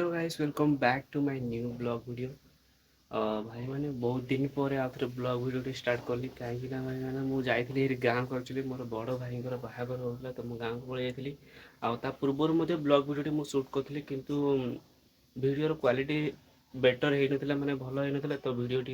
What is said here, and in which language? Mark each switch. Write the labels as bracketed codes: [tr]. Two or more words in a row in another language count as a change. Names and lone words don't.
[en] guys, welcome back to my new blog video. [or] ଭାଇ ମାନେ ବହୁତ ଦିନ ପରେ ଆଉ ଥରେ [en] blog videoଟି start [or] କଲି କାହିଁକି ନା ଭାଇ ମାନେ ମୁଁ ଯାଇଥିଲି ଏଠି ଗାଁକୁ ଆକ୍ଚୁଆଲି ମୋର ବଡ଼ ଭାଇଙ୍କର ବାହାଘର ହେଉଥିଲା ତ ମୁଁ ଗାଁକୁ ପଳେଇ ଯାଇଥିଲି ଆଉ ତା ପୂର୍ବରୁ ମଧ୍ୟ [en] blog videoଟି [or] ମୁଁ ସୁଟ୍ କରିଥିଲି କିନ୍ତୁ [en] videoର quality better [or] ହେଇନଥିଲା ମାନେ ଭଲ ହେଇନଥିଲା ତ ଭିଡ଼ିଓଟି